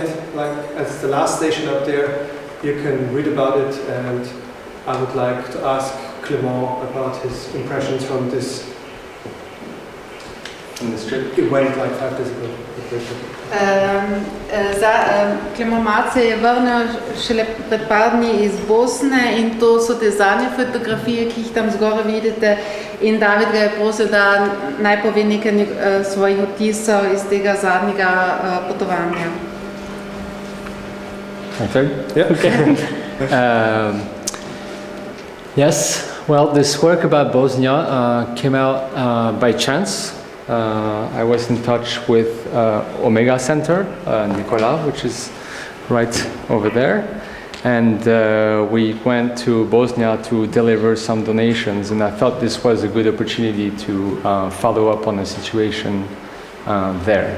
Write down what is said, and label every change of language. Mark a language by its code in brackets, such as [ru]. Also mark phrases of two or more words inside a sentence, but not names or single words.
[en] like as the last station up there, you can read about it, and I would like to ask Clément about his impressions from this trip. It went like 5 days ago. [sl] Clément Martz je vrnil šele pred par dni iz Bosne in to so te zadnje fotografije, ki jih tam zgoraj vidite, in David ga je prosil, da naj pove nekaj svojih vtisov iz tega zadnjega potovanja. [en] Okay. Yeah. Okay. Yes. Well, this work about Bosnia came out by chance. I was in touch with Omega Center, Nicola, which is right over there, and we went to Bosnia to deliver some donations, and I thought this was a good opportunity to follow up on the situation there.